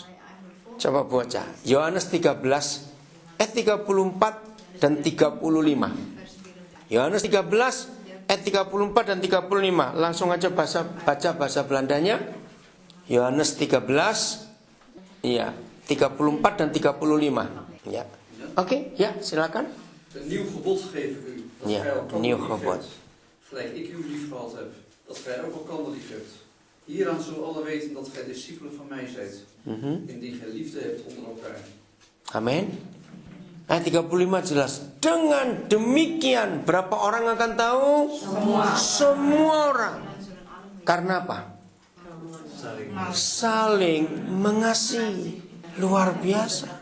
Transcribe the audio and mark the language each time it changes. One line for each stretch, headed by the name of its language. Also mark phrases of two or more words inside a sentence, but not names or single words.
Indonesian: Coba baca Yohanes 13 ayat 34 dan 35. Yohanes 13 ayat 34 dan 35. Langsung aja baca bahasa Belandanya. Yohanes 13 iya, 34 dan 35. Ya. Oke, ya, silakan.
Dutch: Een nieuw gebod geef ik u, dat Ja, gij elkander nieuw lief gebod. hebt, gelijk ik u lief gehad heb, dat gij ook elkander lief hebt. Hieraan zullen alle weten dat gij discipelen van mij zijt, indien gij liefde hebt onder elkaar.
Indonesian: Amin. Ayat 35 jelas. Dengan demikian berapa orang akan tahu? Semua orang. Karena apa? Saling mengasihi. Luar biasa.